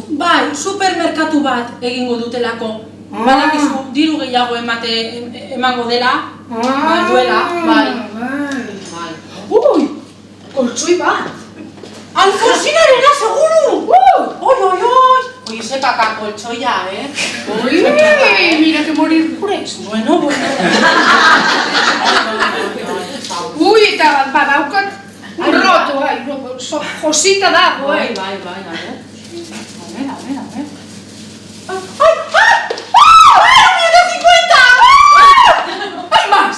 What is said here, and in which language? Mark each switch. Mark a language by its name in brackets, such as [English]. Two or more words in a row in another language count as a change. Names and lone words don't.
[Basque] Bai, supermerkatu bat egingo dutelako. Badakizu, diru gehiago emango dela. Duela, bai. Ui, koltsoi bat. Alfonsinarena, seguru! Oye, ze kaka koltsoia, Ui, [Spanish] mira que morir por eso. Bueno. [Basque] Ui, eta badaukat roto, josita dago, Bai, [Spanish] a ver. ¡Hay más!